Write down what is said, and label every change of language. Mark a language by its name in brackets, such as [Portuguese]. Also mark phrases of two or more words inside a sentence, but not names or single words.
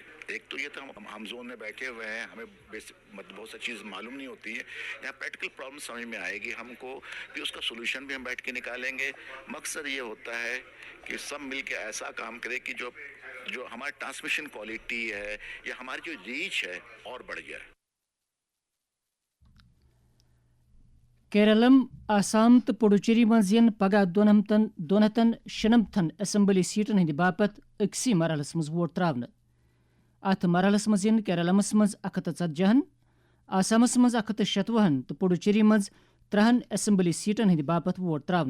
[Urdu] ایک تو یہ تھا ہم زون میں بیٹھے ہوئے ہیں, ہمیں بہت سی چیز معلوم نہیں ہوتی ہے. یہاں [English] practical problem [Urdu] سمجھ میں آئے گی ہم کو, پھر اس کا سولوشن بھی ہم بیٹھ کے نکالیں گے. مقصد یہ ہوتا ہے کہ سب مل کے ایسا کام کرے کہ جو ہماری [English] transmission quality [Urdu] ہے یا ہماری جو ریچ ہے اور بڑھ جائے. [Kashmiri] کیرلم آسام تو پڈوچیری مز پگہ 296 اسمبلی سیٹن ہند باپت أکسٕے مرحلس مز ووٹ تراونہ. ات مرحلس مز کیرلمس مز 140, آسامس مز 160 تو پڈوچیری مز 3 اسمبلی سیٹن ہند باپت ووٹ تراونہ.